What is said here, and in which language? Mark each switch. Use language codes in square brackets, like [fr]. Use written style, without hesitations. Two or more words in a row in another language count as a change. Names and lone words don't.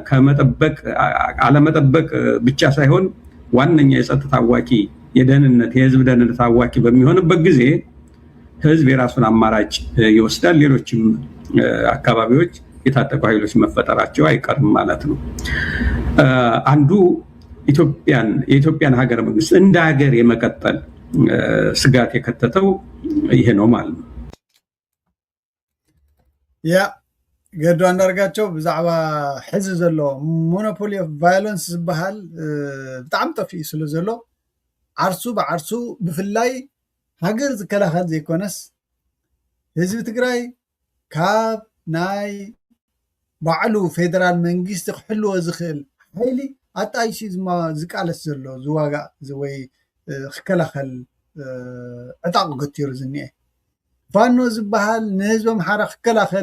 [am] አለመጠበቅ ብቻ ሳይሆን ዋነኛ የጸጥታ አዋቂ የህዝብ ደህንነት አዋቂ በሚሆንበት ጊዜ ህዝብ የራሱን አማራጭ ይወስዳል። ሌሎችም አካባቢዎች የታጠቁ ኃይሎች መፈጠራቸው አይቀርም ማለት ነው። አንዱ የኢትዮጵያን ሀገረ መንግስት እንደ ሀገር የመቀጠል ስጋት የከተተው ይሄ ነው ማለት ነው። [ti] ያ ገዱ አንዳርጋቸው ብዛዕባ ሕዚ ዘሎ [en] monopoly of violence [ti] ዝበሃል ብጣዕሚ ጠፊኡ ስለ ዘሎ ዓርሱ ብዓርሱ ብፍላይ ሃገር ዝከላኸል ዘይኮነስ ህዝቢ ትግራይ ካብ ናይ ባዕሉ ፌደራል መንግስቲ ክሕልዎ ዝኽእል ሓይሊ ኣጣይሲ ዝቃለስ ዘሎ ዝዋጋእ ወይ ክከላኸል ዕጣቕ ገቲሩ ዝኒአ ፋኖ ዝበሃል ንህዝቢ ኣምሓራ ክከላኸል